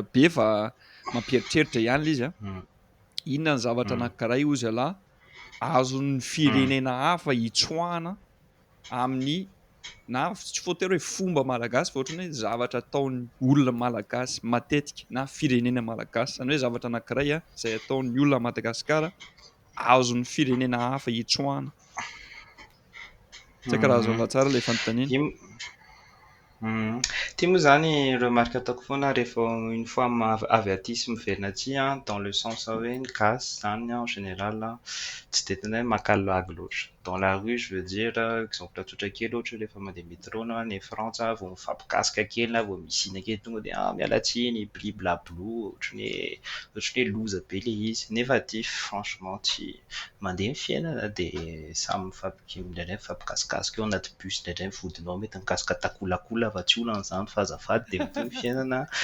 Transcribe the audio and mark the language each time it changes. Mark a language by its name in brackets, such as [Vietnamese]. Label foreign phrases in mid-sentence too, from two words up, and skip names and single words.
[Malagasy] be fa mampieritreritra ihany ilay izy inona ny zavatra anankiray ozy alahy azon'ny firenena hafa hitsoahana amin'ny na tsy voatery hoe fomba malagasy fa ohatrany hoe zavatra ataon'ny olona malagasy matetika na firenena malagasy zany hoe zavatra anankiray izay ataon'ny olona Madagasikara azon'ny firenena hafa hitsoahana. Tsy haiko raha azonao tsara ilay fanontaniana. Ity moa zany remarque ataoko foana rehefa [French] une fois [Malagasy] avy aty sy miverina aty [French] dans le sens [Malagasy] hoe ny gasy zany [French] en général [Malagasy] tsy dia tena hoe makalagy loatra. [French] Dans la rue je veux dire [Malagasy] exemple tsotra kely ohatra rehefa mandeha métro na any Frantsa vao mifampikasika kely na vao misina kely tonga dia miala tsiny bliblablo ohatran'ny hoe loza be ilay izy nefa aty franchement tsy mandeha ny fiainana dia samy indraindray mifampikasikasika eo anaty bus indraindray mivodinao mety mikasika takolakola fa tsy olana izany fa azafady dia mitohy ny fiainana.